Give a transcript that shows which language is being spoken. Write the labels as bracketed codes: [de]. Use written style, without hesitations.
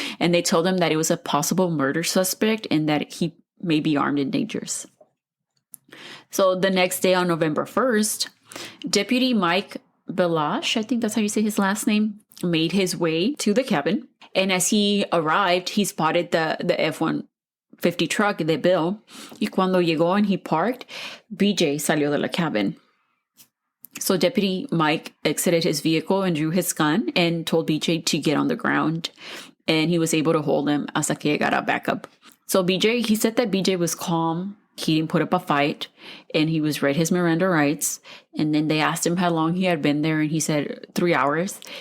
[en] And they told them that it was a possible murder suspect and that he may be armed and dangerous. So the next day, on November 1st, Deputy Mike Belash, I think that's how you say his last name, made his way to the cabin. And as he arrived, he spotted the F-150 truck de Bill. [es] Y cuando llegó [en] and he parked, [es] BJ salió de la cabin. [en] So Deputy Mike exited his vehicle and drew his gun and told BJ to get on the ground. And he was able to hold him [es] hasta que llegara [en] backup. So he said that BJ was calm. He didn't put up a fight, and he was read his Miranda rights. And then they asked him how long he had been there, and he said 3 hours.